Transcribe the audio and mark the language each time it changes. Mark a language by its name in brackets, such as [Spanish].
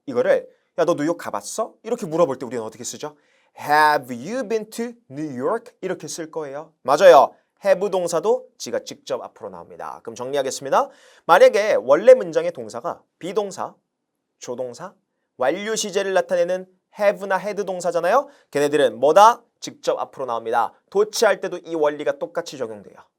[Korean] 이거를 야, 너 뉴욕 가봤어? 이렇게 물어볼 때 우리는 어떻게 쓰죠? [English] Have you been to New York? [Korean] 이렇게 쓸 거예요. 맞아요. have 동사도 지가 직접 앞으로 나옵니다. 그럼 정리하겠습니다. 만약에 원래 문장의 동사가 비동사, 조동사, 완료 시제를 나타내는 have나 had 동사잖아요. 걔네들은 뭐다? 직접 앞으로 나옵니다. 도치할 때도 이 원리가 똑같이 적용돼요.